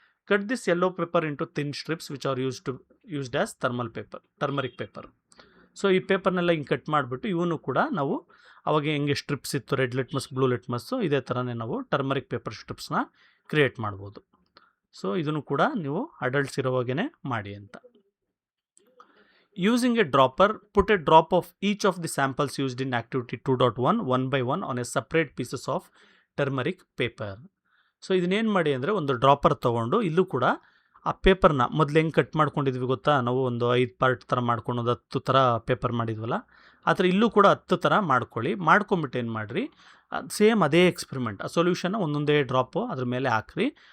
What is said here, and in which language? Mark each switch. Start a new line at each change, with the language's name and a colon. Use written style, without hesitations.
English: Cut this yellow paper into thin strips which are used as turmeric paper.
Kannada: So ಈ ಪೇಪರ್ನೆಲ್ಲ ಹಿಂಗೆ cut ಮಾಡಿಬಿಟ್ಟು ಇವನು ಕೂಡ ನಾವು ಅವಾಗ ಹೆಂಗೆ ಸ್ಟ್ರಿಪ್ಸ್ ಇತ್ತು ರೆಡ್ ಲಿಟ್ಮಸ್, ಬ್ಲೂ ಲಿಟ್ಮಸ್ಸು, ಇದೇ ಥರನೇ ನಾವು ಟರ್ಮರಿಕ್ ಪೇಪರ್ ಸ್ಟ್ರಿಪ್ಸ್ನ ಕ್ರಿಯೇಟ್ ಮಾಡ್ಬೋದು. ಸೊ ಇದನ್ನು ಕೂಡ ನೀವು ಅಡಲ್ಟ್ಸ್ ಇರೋವಾಗೇ ಮಾಡಿ ಅಂತ.
English: Using a dropper, put a drop of each of the samples used in activity 2.1 one by one on a separate pieces of turmeric paper.
Kannada: So ಇದನ್ನೇನು ಮಾಡಿ ಅಂದರೆ ಒಂದು ಡ್ರಾಪರ್ ತೊಗೊಂಡು ಇಲ್ಲೂ ಕೂಡ ಆ ಪೇಪರ್ನ ಮೊದಲು ಹೆಂಗೆ ಕಟ್ ಮಾಡ್ಕೊಂಡಿದ್ವಿ ಗೊತ್ತಾ, ನಾವು ಒಂದು 5 ಪಾರ್ಟ್ ಥರ ಮಾಡ್ಕೊಂಡು ಒಂದು 10 ಥರ ಪೇಪರ್ ಮಾಡಿದ್ವಲ್ಲ, ಆ ಥರ ಇಲ್ಲೂ ಕೂಡ 10 ಥರ ಮಾಡ್ಕೊಳ್ಳಿ. ಮಾಡ್ಕೊಂಬಿಟ್ಟು ಏನು ಮಾಡಿರಿ, ಸೇಮ್ ಅದೇ ಎಕ್ಸ್ಪೆರಿಮೆಂಟ್, ಆ ಸೊಲ್ಯೂಷನ್ನ ಒಂದೊಂದೇ ಡ್ರಾಪು ಅದ್ರ ಮೇಲೆ ಹಾಕ್ರಿ.